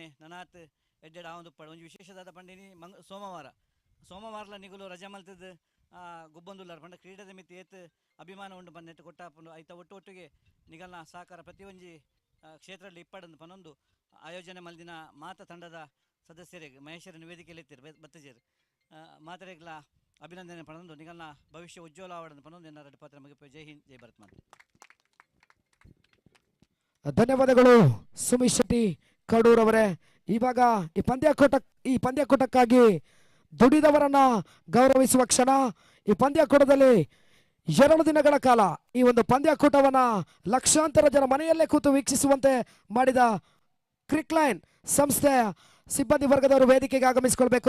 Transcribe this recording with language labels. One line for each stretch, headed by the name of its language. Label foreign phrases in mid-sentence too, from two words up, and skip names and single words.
Tulu: ನನಾತ್ ಎಡ್ಡೆಡ್ ಆವೊಂದು ಪಡ ಒಂದು ವಿಶೇಷವಾದ ಪಂಡಿನಿ ಸೋಮವಾರಲ ನಿಗುಲು ರಜೆ ಮಲ್ತದ್ದು ಗೊಬ್ಬೊಂದುಲ್ಲಾರ ಪಂಡ ಕ್ರೀಡದ ಮಿತಿ ಏತ್ ಅಭಿಮಾನ ಉಂಡು ಬಂದೆಟ್ಟು ಕೊಟ್ಟಾಪುಂಡು ಐತ ಒಟ್ಟೊಟ್ಟಿಗೆ ನಿಗಲ್ನ ಸಹಕಾರ ಪ್ರತಿಯೊಂಜಿ ಕ್ಷೇತ್ರದಲ್ಲಿ ಇಪ್ಪಡಂದು ಪನೊಂದು ಆಯೋಜನೆ ಮಲ್ದಿನ ಮಾತ ತಂಡದ ಸದಸ್ಯರಿಗೆ ಮಹೇಶ್ವರ ವೇದಿಕೆಯಲ್ಲಿ ಎತ್ತಿರು ಬತ್ತಜೇರು ಮಾತರೆಗ್ಲ ಅಭಿನಂದನೆ ಪನೊಂದು ನಿಗಲ್ನ ಭವಿಷ್ಯ ಉಜ್ವಲ ಆವಡನ್ನು ಪನೊಂದು ಎನ್ನ ರೆಡ್ಡಿ ಪಾತ್ರ ಮುಗಿಪ.
Hindi: जय हिंद, जय भारत माते.
Kannada: ಧನ್ಯವಾದಗಳು ಸುಮೇಶ್ ಶೆಟ್ಟಿ ಕಡೂರ್ ಅವರೇ. ಇವಾಗ ಈ ಪಂದ್ಯಾಕೂಟಕ್ಕಾಗಿ ದುಡಿದವರನ್ನ ಗೌರವಿಸುವ ಕ್ಷಣ. ಈ ಪಂದ್ಯಾಕೂಟದಲ್ಲಿ 2 ದಿನಗಳ ಕಾಲ ಈ ಒಂದು ಪಂದ್ಯಾಕೂಟವನ್ನ ಲಕ್ಷಾಂತರ ಜನ ಮನೆಯಲ್ಲೇ ಕೂತು ವೀಕ್ಷಿಸುವಂತೆ ಮಾಡಿದ ಕ್ರಿಕ್ಲೈನ್ ಸಂಸ್ಥೆಯ ಸಿಬ್ಬಂದಿ ವರ್ಗದವರು ವೇದಿಕೆಗೆ ಆಗಮಿಸಿಕೊಳ್ಬೇಕು.